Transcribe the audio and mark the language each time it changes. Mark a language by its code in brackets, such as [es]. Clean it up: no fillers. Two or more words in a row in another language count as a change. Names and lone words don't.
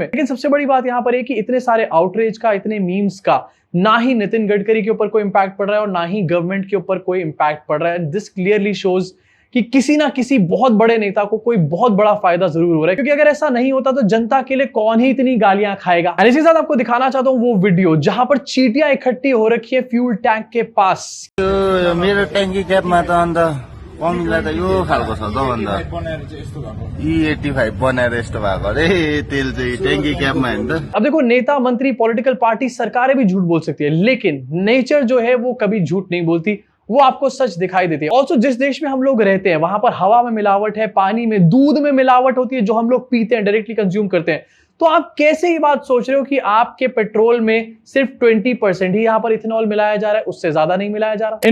[hi] लेकिन सबसे बड़ी बात यहां पर है कि इतने सारे आउटरीच का, इतने मीम्स का ना ही नितिन गडकरी के ऊपर कोई इंपैक्ट पड़ रहा है और ना ही गवर्नमेंट के ऊपर कोई इंपैक्ट पड़ रहा है। [en] this clearly shows [hi] कि किसी ना किसी बहुत बड़े नेता को कोई बहुत बड़ा फायदा जरूर हो रहा है, क्योंकि अगर ऐसा नहीं होता तो जनता के लिए कौन ही इतनी गालियां खाएगा। और इसी के साथ आपको दिखाना चाहता हूं वो वीडियो जहां पर चींटियां इकट्ठी हो रखी है [en] fuel tank [hi] के पास। [ne] मेरो ट्याङ्की क्यापमा त अन्त कमिला त यो खालको छ त अन्त E85 बनाएर यस्तो भएको अरे तेल चाहिँ ट्याङ्की क्यापमा होइन त। [hi] अब देखो नेता, मंत्री, [en] political party, [hi] सरकारें भी झूठ बोल सकती है, लेकिन नेचर जो है वो कभी झूठ नहीं बोलती, वो आपको सच दिखाई देती है। ऑल्सो जिस देश में हम लोग रहते हैं वहां पर हवा में मिलावट है, पानी में, दूध में मिलावट होती है जो हम लोग पीते हैं, [en] directly consume [hi] करते हैं। तो आप कैसे ये बात सोच रहे हो कि आपके पेट्रोल में सिर्फ 20% ही यहाँ पर इथेनॉल मिलाया जा रहा है, उससे ज्यादा नहीं मिलाया जा रहा।